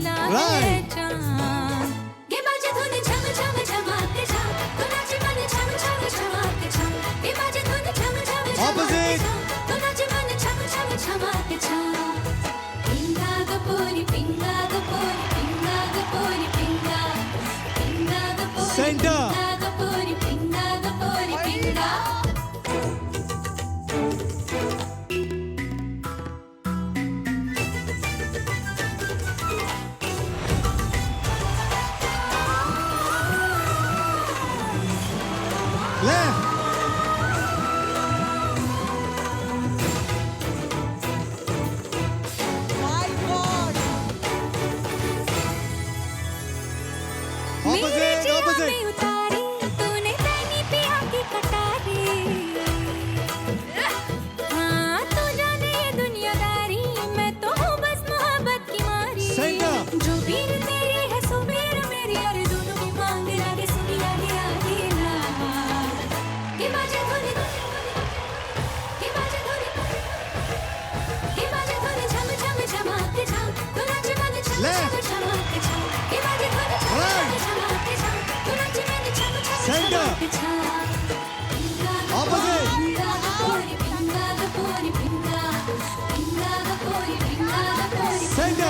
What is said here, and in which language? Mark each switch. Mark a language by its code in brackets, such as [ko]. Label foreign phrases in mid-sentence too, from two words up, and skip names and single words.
[en] Right. [hi] ये बाजे धुन झम झम झमाके झम तो नाचे मन झम झम झमाके झम ये बाजे धुन झम झम [en] Opposite. [hi] तो नाचे मन झम झम झमाके झम पिंगा गपोरी पिंगा गपोरी पिंगा गपोरी पिंगा पिंगा गपोरी [en] Center. [hi] पिंगा गपोरी पिंगा गपोरी पिंगा [en] Left. My God. Opposite. Opposite. [hi] उतारी तूने पहनी पिया की कटारी हाँ तू जाने ये दुनियादारी मैं तो हूँ बस मोहब्बत की मारी [en] Center. [hi] जो बीर तेरी है सो बीर मेरी अरे दोनों की मांग लागे सुनी आगे आगे ना ये बाजे धुन ये बाजे धुन ये बाजे धुन झम झम झमाके झम तो नाचे मन झम [en] Left. [hi] झम झमाके झम ये बाजे धुन झम [en] Right. [hi] झम झमाके झम तो नाचे मन झम झम [en] Center. [hi] झमाके झम [en] Opposite. [hi] पिंगा गपोरी पिंगा गपोरी पिंगा पिंगा गपोरी पिंगा गपोरी [en] Center.